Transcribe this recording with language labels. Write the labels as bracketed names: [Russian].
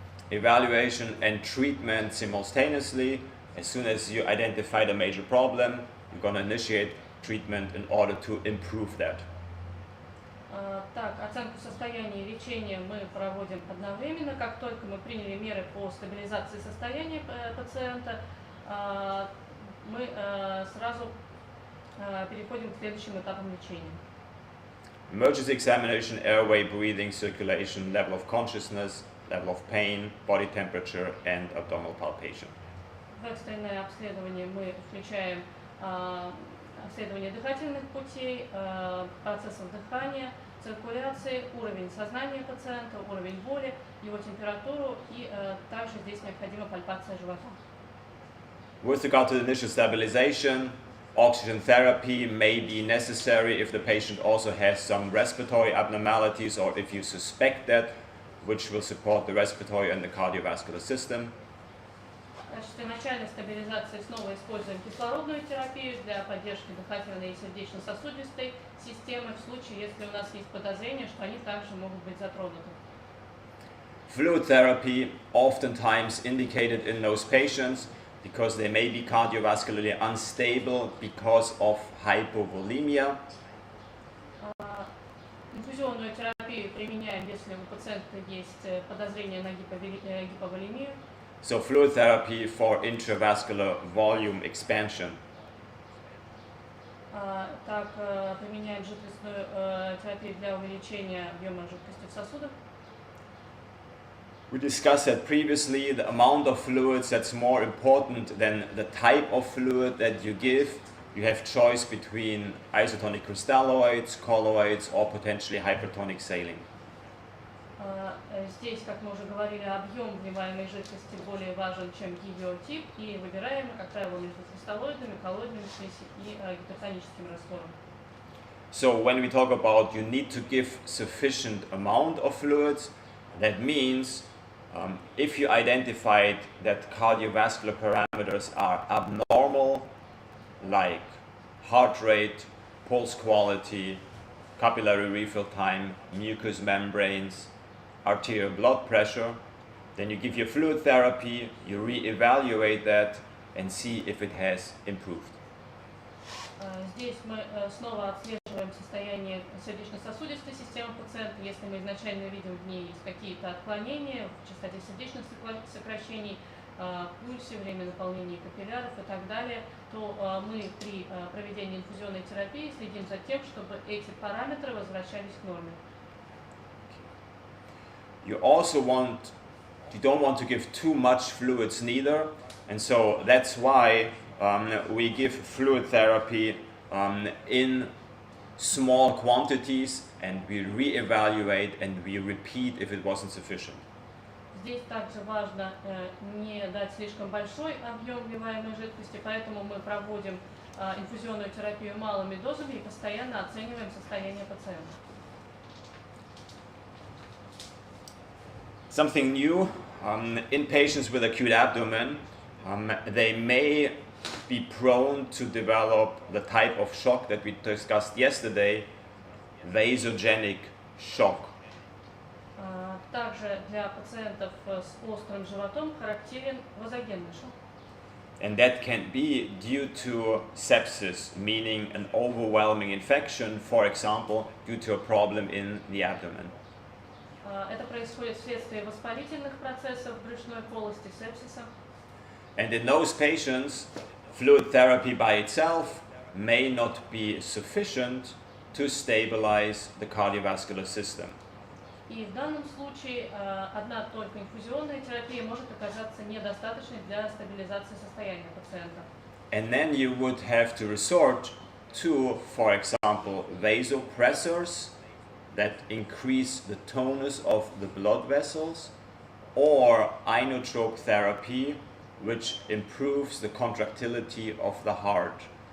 [English] Evaluation and treatment simultaneously. As soon as you identify the major problem, you're going to initiate treatment in order to improve that. [Russian] Так, оценку состояния и лечения мы проводим одновременно. Как только мы приняли меры по стабилизации состояния пациента, мы сразу переходим к следующим этапам лечения. [English] Emergency examination, airway, breathing, circulation, level of consciousness, level of pain, body temperature, and abdominal palpation. [Russian] В экстренное обследование мы включаем обследование дыхательных путей, процессов дыхания, циркуляции, уровень сознания пациента, уровень боли, его температуру, и также здесь необходима пальпация живота. [English] With regard to the initial stabilization, oxygen therapy may be necessary if the patient also has some respiratory abnormalities or if you suspect that, which will support the respiratory and the cardiovascular system. [Russian] В качестве начальной стабилизации снова используем кислородную терапию для поддержки дыхательной и сердечно-сосудистой системы в случае, если у нас есть подозрение, что они также могут быть затронуты. [English] Fluid therapy, oftentimes indicated in those patients because they may be cardiovascularly unstable because of hypovolemia. [Russian] Инфузионную терапию применяем, если у пациента есть подозрение на гиповолемию. [English] So fluid therapy for intravascular volume expansion. [Russian] Так, применяем жидкостную терапию для увеличения объема жидкости в сосудах. [English] We discussed that previously, the amount of fluids that's more important than the type of fluid that you give. You have choice between isotonic crystalloids, colloids, or potentially hypertonic saline. [Russian] Здесь, как мы уже говорили, объем вливаемой жидкости более важен, чем ее тип, и выбираем, как правило, между кристаллоидами, коллоидными и гипертоническим раствором. [English] So when we talk about you need to give sufficient amount of fluids, that means if you identified that cardiovascular parameters are abnormal, like heart rate, pulse quality, capillary refill time, mucous membranes, arterial blood pressure, then you give your fluid therapy, you re-evaluate that and see if it has improved. [Russian] Здесь мы снова отслеживаем состояние сердечно-сосудистой системы пациента. Если мы изначально видим в ней есть какие-то отклонения в частоте сердечных сокращений, пульсе, время наполнения капилляров и так далее, то мы при проведении инфузионной терапии следим за тем, чтобы эти параметры возвращались к норме. [English] You don't want to give too much fluids neither, and so that's why we give fluid therapy in small quantities, and we re-evaluate and we repeat if it wasn't sufficient. [Russian] Здесь также важно не дать слишком большой объем вливаемой жидкости, поэтому мы проводим инфузионную терапию малыми дозами и постоянно оцениваем состояние пациента. [English] Something new, in patients with acute abdomen, they may be prone to develop the type of shock that we discussed yesterday, vasogenic shock. [Russian] Также для пациентов с острым животом характерен вазогенный шок. [English] And that can be due to sepsis, meaning an overwhelming infection, for example, due to a problem in the abdomen. [Russian] Это происходит вследствие воспалительных процессов брюшной полости, сепсиса. [English] And in those patients, fluid therapy by itself may not be sufficient to stabilize the cardiovascular system. [Russian] И в данном случае одна только инфузионная терапия может оказаться недостаточной для стабилизации состояния пациента. [English] And then you would have to resort to, for example, vasopressors that increase the tonus of the blood vessels, or inotrope therapy, which improves the contractility of the heart.